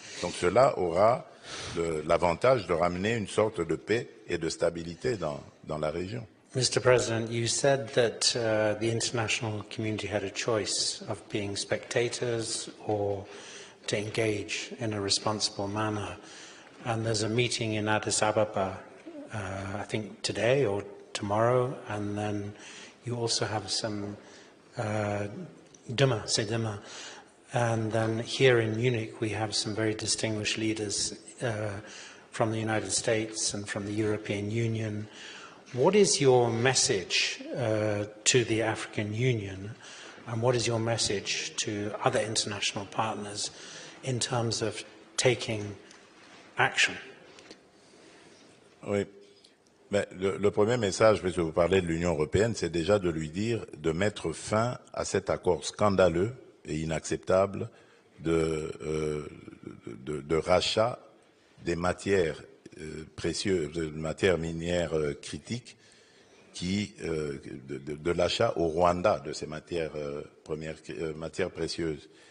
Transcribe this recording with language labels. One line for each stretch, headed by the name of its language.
French: Donc cela aura l'avantage de ramener une sorte de paix et de stabilité dans la région.
English: Mr. President, you said that the international community had a choice of being spectators or to engage in a responsible manner. And there's a meeting in Addis Ababa, I think today or tomorrow, and then you also have some demain. And then here in Munich, we have some very distinguished leaders from the United States and from the European Union. What is your message to the African Union, and what is your message to other international partners in terms of taking action?
French: Oui. Mais le premier message, puisque vous parlez de l'Union européenne, c'est déjà de lui dire de mettre fin à cet accord scandaleux et inacceptable de rachat des matières précieuses, de matières minières critiques, de l'achat au Rwanda de ces matières matières précieuses.